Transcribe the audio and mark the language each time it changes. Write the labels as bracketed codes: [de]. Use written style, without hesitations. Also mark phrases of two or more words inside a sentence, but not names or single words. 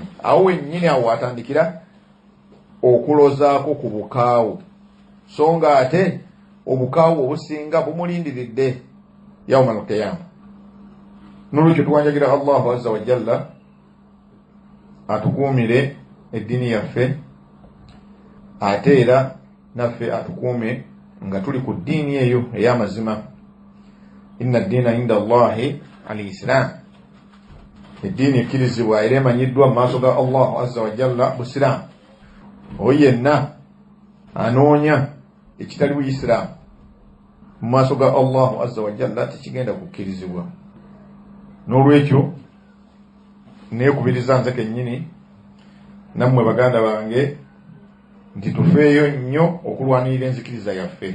[lg] Awo wennyini awo atandikira okulozaako ku bukaawu, so nga ate obukaawu obusinga bumulindiridde [ar] yawmal qiyama. [lg] N'olwekyo tuwanjagira [ar] Allahu azza wa jalla [lg] atukuumire eddiini yaffe ate era naffe atukuume nga tuli ku ddiini eyo ey'amazima. [ar] Inna ddiina inda Allahi al-Islam, [lg] eddiini ekkirizibwa era emanyiddwa mu maaso ga [ar] Allahu azza wa jalla [lg] busiraamu. Oyo yenna anoonya ekitali buyisiraamu mu maaso ga [ar] Allahu azza wa jalla [lg] tekigenda kukkirizibwa. N'olwekyo neekubiriza nze kennyini nammwe baganda bange nti tufeeyo nnyo okulwanirira enzikiriza yaffe.